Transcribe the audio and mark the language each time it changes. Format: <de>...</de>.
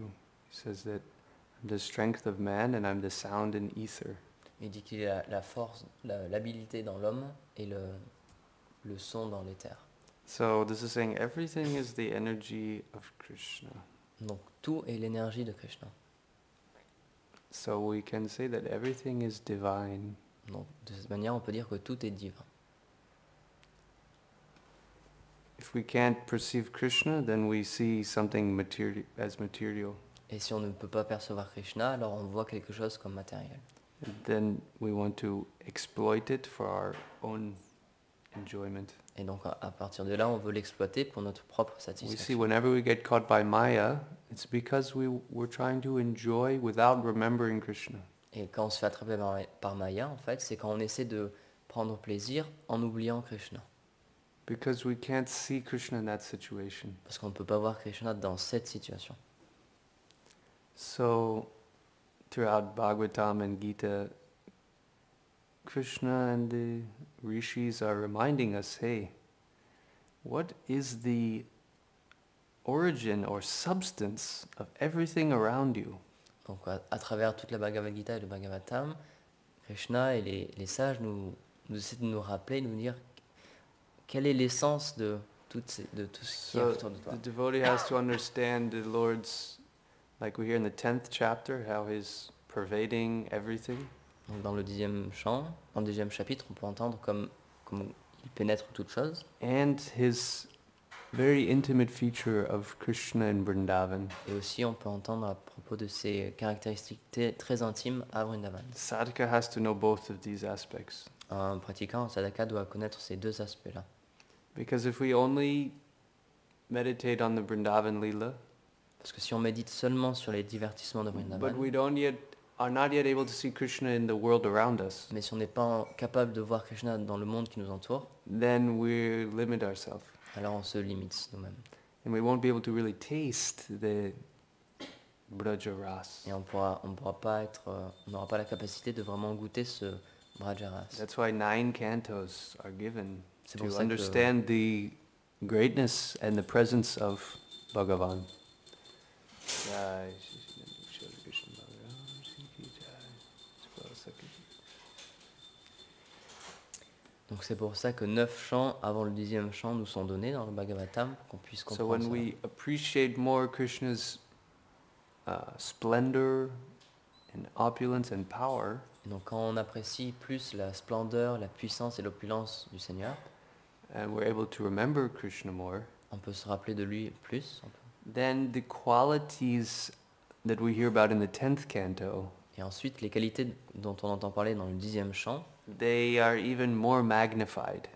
<en>He says that I'm the strength of man and I'm the sound in ether.</en> <fr>Il dit qu'il a la force, l'habilité dans l'homme et le son dans l'éther.</fr> <en>So this is saying everything is the energy of Krishna.</en> <fr>Donc tout est l'énergie de Krishna.</fr> <en>So we can say that everything is divine.</en> <fr>Donc de cette manière, on peut dire que tout est divin.</fr> <en>If we can't perceive Krishna, then we see something as material.</en> <fr>Et si on ne peut pas percevoir Krishna, alors on voit quelque chose comme matériel.</fr> <en>And then we want to exploit it for our own enjoyment.</en> <fr>Et donc à partir de là, on veut l'exploiter pour notre propre</fr> <en>We see</en> <fr>satisfaction.</fr> <en>whenever we get caught by Maya, it's because we're trying to enjoy without remembering Krishna.</en> <fr>Et quand on se fait attraper par Maya, en fait, c'est quand on essaie de prendre plaisir en oubliant Krishna.</fr> <en>Because we can't see Krishna in that situation.</en> <fr>Parce qu'on ne peut pas voir Krishna dans cette situation.</fr> <en>So, throughout Bhagavatam and Gita, Krishna and the rishis are reminding us, hey, what is the origin or substance of everything around you?</en> <fr>Donc à travers toute la Bhagavad Gita et le Bhagavatam, Krishna et les sages nous essaient de nous rappeler, de nous dire quelle est l'essence de tout ce qui est</fr> <en>So</en> <fr>autour de toi.</fr> <en>the devotee has to understand the Lord's, like we hear in the 10th chapter, how he's pervading everything.</en> <fr>Donc dans le dixième chapitre, on peut entendre comme il pénètre toute chose.</fr> <en>And his very intimate feature of Krishna in Vrindavan.</en> <fr>Et aussi, on peut entendre à propos de ses caractéristiques très intimes à Vrindavan.</fr> <en>Sadhaka has to know both of these aspects.</en> <fr>Un pratiquant, un sadhaka, doit connaître ces deux aspects-là.</fr> <en>Because if we only meditate on the Vrindavan Leela,</en> <fr>Parce que si on médite seulement sur les divertissements de</fr> <en>but</en> <fr>Vrindavan,</fr> <en>we are not yet able to see Krishna in the world around us,</en> <fr>mais si on n'est pas capable de voir Krishna dans le monde qui nous entoure,</fr> <en>then we limit ourselves.</en> <fr>alors on se limite nous-mêmes.</fr> <en>And we won't be able to really taste the Braja Ras.</en> <fr>Et on n'aura pas la capacité de vraiment goûter ce Brajaras.</fr> <en>That's why 9 cantos are given</en> <fr>C'est</fr> <en>to</en> <fr>pour ça que</fr> <en>understand the greatness and the presence of Bhagavan.</en> <hi>Jai Shri Shri Krishna Bhagavan Shri Ki Jai.</hi> <fr>Donc c'est pour ça que 9 chants avant le 10e chant nous sont donnés dans le Bhagavatam pour qu'on puisse</fr> <en>So</en> <fr>comprendre</fr> <en>when</en> <fr>ça.</fr> <en>we appreciate more Krishna's splendor and opulence and power,</en> <fr>Et donc quand on apprécie plus la splendeur, la puissance et l'opulence du Seigneur,</fr> <en>and we're able to remember Krishna more,</en> <fr>on peut se rappeler de lui plus.</fr> <en>then the qualities that we hear about in the 10th canto,</en> <fr>Et ensuite, les qualités dont on entend parler dans le 10e chant,</fr> <en>they are even more magnified</en>